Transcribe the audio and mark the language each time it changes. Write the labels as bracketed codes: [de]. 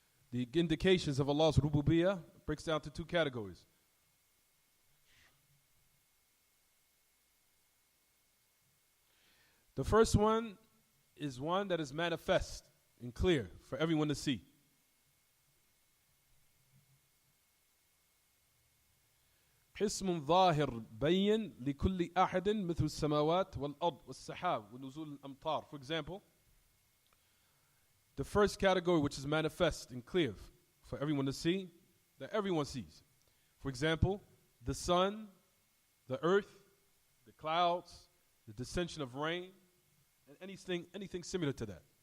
[en] The indications of Allah's rububiyyah breaks down to two categories. The first one is one that is manifest and clear for everyone to see. [ar] قسم ظاهر بين لكل أحد مثل السماوات والأرض والسحاب ونزول الأمطار. [en] For example, the first category which is manifest and clear for everyone to see, that everyone sees. For example, the sun the earth, the clouds, the descension of rain, and anything similar to that.